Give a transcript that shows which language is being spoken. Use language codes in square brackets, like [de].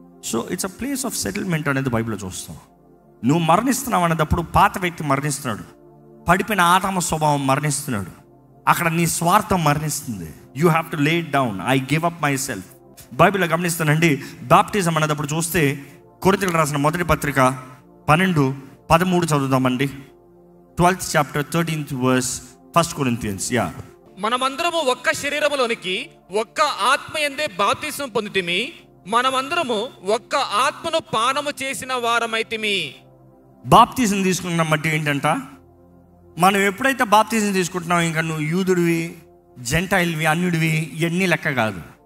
[te] So it's a place of settlement అనేది బైబిల్లో చూస్తాం. నువ్వు మరణిస్తున్నావు అనేటప్పుడు పాత వ్యక్తి మరణిస్తున్నాడు, పడిపోయిన ఆదామ స్వభావం మరణిస్తున్నాడు, అక్కడ నీ స్వార్థం మరణిస్తుంది. [en] You have to lay it down. I give up myself. [te] బైబిల్లో గమనిస్తానండి, బాప్టిజం అనేటప్పుడు చూస్తే కొరింథీయులకు రాసిన మొదటి పత్రిక 12:13 చదువుదామండి. [en] 12th chapter 13th verse 1 Corinthians. [te] మనమందరము ఒక్క శరీరములోనికి ఒక్క ఆత్మ యందే బాప్తిసం పొందితిమి, మనమందరము ఒక్క ఆత్మను పానము చేసిన వారమైతిమి. బాప్తిజం తీసుకున్న బట్టి ఏంటంట, మనం ఎప్పుడైతే బాప్తిజం తీసుకుంటున్నావు, ఇంకా నువ్వు యూదుడివి, జెంటైల్వి, అన్యుడివి ఇవన్నీ లెక్క కాదు.